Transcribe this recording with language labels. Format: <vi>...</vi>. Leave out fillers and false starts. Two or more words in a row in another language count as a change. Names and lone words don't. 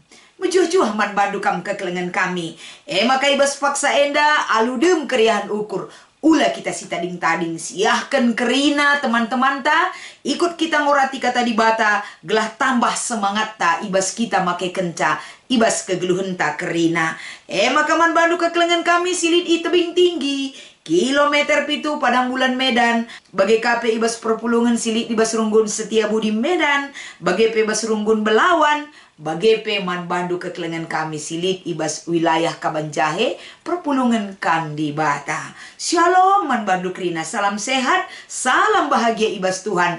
<btx>Menjuh-juh man bandukam kekelengan kami. Maka ibas paksa enda aludem keriahan ukur. Ula kita si tading-tading siahkan kerina teman-teman ta. Ikut kita ngorati kata di bata. Gelah tambah semangat ta ibas kita make kenca. Ibas kegeluhan ta kerina. Maka man bandu kekelengan kami silit i tebing tinggi. Kilometer pitu Padang Bulan Medan. Bagai KP ibas perpulungan silit ibas Runggun Setiabudi Medan. Bagai pe ibas Runggun Belawan. Bagai pe man bandu kekelengan kami silit ibas wilayah Kabanjahe perpulungan Kandi Bata. Shalom man bandu kerina.</btx> <id>Salam sehat, salam bahagia</id> <btx>ibas Tuhan.</btx>